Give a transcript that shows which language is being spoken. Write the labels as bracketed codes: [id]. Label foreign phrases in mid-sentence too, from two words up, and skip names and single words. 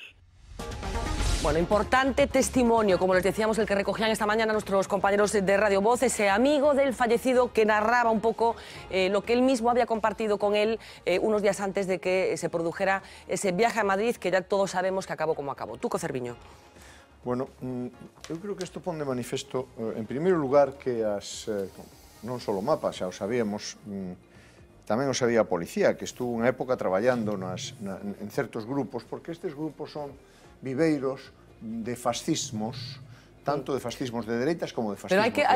[es] Bueno, importante testimonio, como les decíamos, el que recogían esta mañana nuestros compañeros de Radio Voz, ese amigo del fallecido que narraba un poco lo que él mismo había compartido con él unos días antes de que se produjera ese viaje a Madrid, que ya todos sabemos que acabó como acabó. Tuco Cerviño. [gl] Bueno, eu creo que isto pon de manifesto, en primeiro lugar, que non só o mapa, xa o sabíamos, tamén o sabía a policía, que estuvo unha época traballando en certos grupos, porque estes grupos son viveiros de fascismos, tanto de fascismos de dereitas como de fascismos de esquerda.